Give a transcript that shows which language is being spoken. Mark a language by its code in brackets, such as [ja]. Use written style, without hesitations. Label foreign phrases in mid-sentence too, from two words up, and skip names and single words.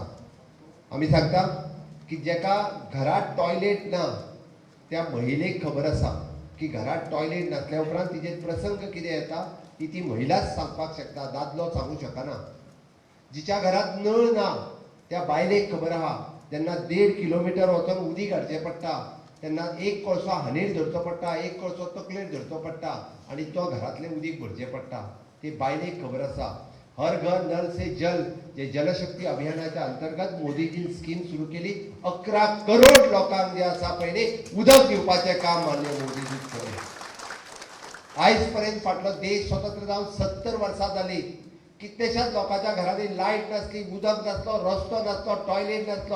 [kok] आमी सांगता की जेका घरात टॉयलेट ना त्या महिलेक खबर आसा की घरात टॉयलेट नासल्या उपरांत तिचेर प्रसंग कितें येता ती महिलाच सांगपाक शकता, दादलो सांगू शकना. जिच्या घरात नळ ना त्या बायलेक खबर आहा, जेन्ना 1.5 किलोमीटर वचून उदीक हाडचें पडटा तेन्ना एक कळसो हांडीर धरचो पडटा, एक कळसो तकलेर धरचो पडटा आनी तो घरातलें उदीक भरचें पडटा. ती बायलेक खबर आसा. हर घर नल से जल जे जलशक्ती अभियानाच्या अंतर्गत मोदीजीन स्कीम सुरू केली. 11 करोड लोकांक जे आसा पळय उदक दिवपाचें काम माननीय मोदीजी केलें. आयज पर्यंत फाटलो देश स्वतंत्र जावन 70 वर्सां जाली. कितलेशाच लोकांच्या घरांनी लायट नासली, उदक नासलो, रस्तो नासलो, टॉयलेट नासलो.